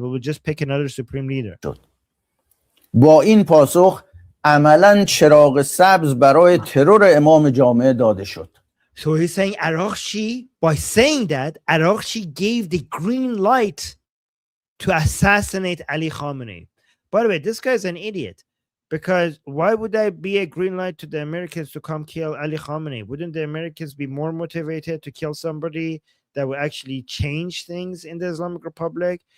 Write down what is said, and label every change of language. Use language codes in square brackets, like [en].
[en] We will just pick another supreme leader. [fa] با این پاسخ عملاً چراغ سبز برای ترور امام جامعه داده شد. [en] So he's saying Araghchi, by saying that, Araghchi gave the green light to assassinate Ali Khamenei. By the way, this guy's an idiot. Because why would that be a green light to the Americans to come kill Ali Khamenei? Wouldn't the Americans be more motivated to kill somebody that will actually change things in the Islamic Republic?